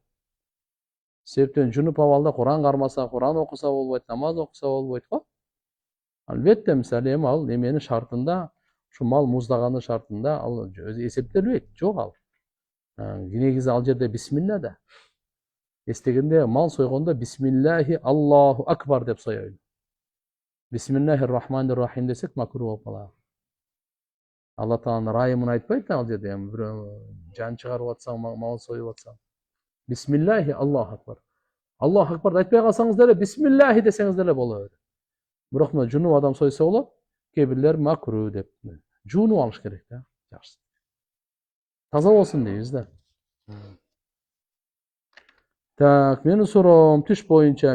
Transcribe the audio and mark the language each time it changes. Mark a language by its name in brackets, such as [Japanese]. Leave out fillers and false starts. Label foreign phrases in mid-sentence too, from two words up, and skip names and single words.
[Kyrgyz] Себептен жунуп абалда Куран кармаса, Куран окуса болбойт, намаз окуса болбойт го. Албетте, мисалы эми ал эменин шартында, ушу мал муздаганын шартында ал өзү эсептелбейт. Жок ал. Негизи ал жерде бисмилла да. Эстегенде мал сойгондо [Arabic] بسم الله الله أكبر [Kyrgyz] деп соёйлу. Бисмиллахир-рахманир-рахим десек макруу болуп калат. Алла Тааланын райымын айтпайт ал жерде, бирөө жан чыгарып атсаң, мал союп атсаң. [Arabic] بسم الله الله أكبر. [Kyrgyz] Аллаху акбарды айтпай калсаңыз деле бисмиллахи десеңиз деле болот. Бирок мына жунуп адам сойсо болот, кээ бирлер макруу деп. Жуунуп алыш керек да, жакшы. Таза болсун дейбиз да. Так, менин суроом түш боюнча.